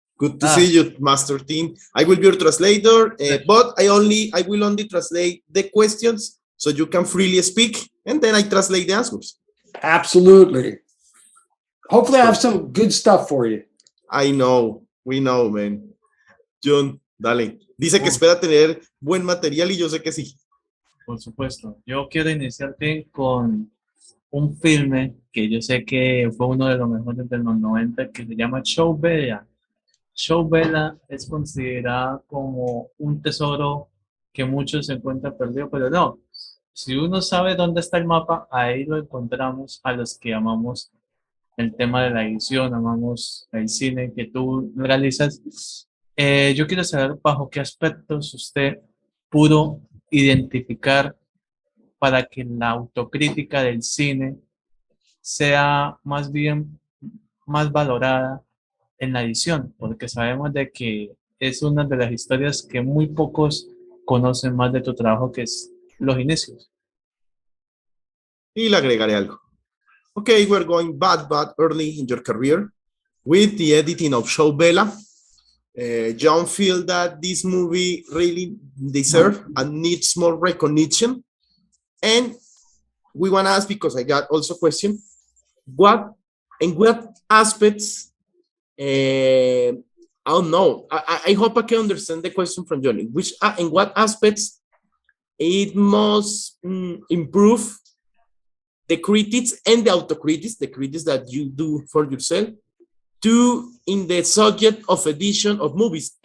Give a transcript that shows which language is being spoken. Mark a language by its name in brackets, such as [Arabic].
[English] Good to see you, Master Team. I will be your translator, but I will only translate the questions so you can freely speak, and then I translate the answers. Absolutely. Hopefully, I have some good stuff for you. I know, we know, man. [Spanish] Jhon, dale. Dice que espera tener buen material y yo sé que sí. Por supuesto. Yo quiero iniciarte con un filme que yo sé que fue uno de los mejores de los 90 que se llama Chow Bella. Chow Bella es considerada como un tesoro que muchos se encuentran perdidos, pero no. Si uno sabe dónde está el mapa, ahí lo encontramos a los que amamos el tema de la edición, amamos el cine que tú realizas. Yo quiero saber bajo qué aspectos usted pudo identificar para que la autocrítica del cine sea más bien más valorada en la edición, porque sabemos de que es una de las historias que muy pocos conocen más de tu trabajo, que es los inicios. Y le agregaré algo. [English] Okay, we're going bad early in your career with the editing of Chow Bella. Jhon feel that this movie really deserves and needs more recognition. And we want to ask, because I got also a question, what aspects, I don't know, I hope I can understand the question from Johnny, in what aspects it must improve the critics and the autocritics, the critics that you do for yourself, to in the subject of edition of movies.